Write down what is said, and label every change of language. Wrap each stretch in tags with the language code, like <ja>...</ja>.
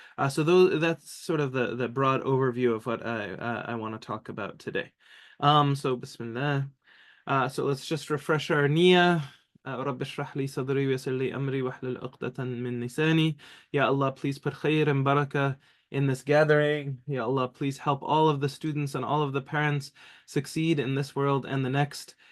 <en>That's sort of the broad overview of what I want to talk about today. So Bismillah. So let's just refresh our niyyah.</en> <ar>رب اشرح لي صدري ويسر لي أمري واحلل عقدة من لساني.</ar> <en>Ya Allah, please put khair and barakah in this gathering. Ya Allah, please help all of the students and all of the parents succeed in this world and the next.</en>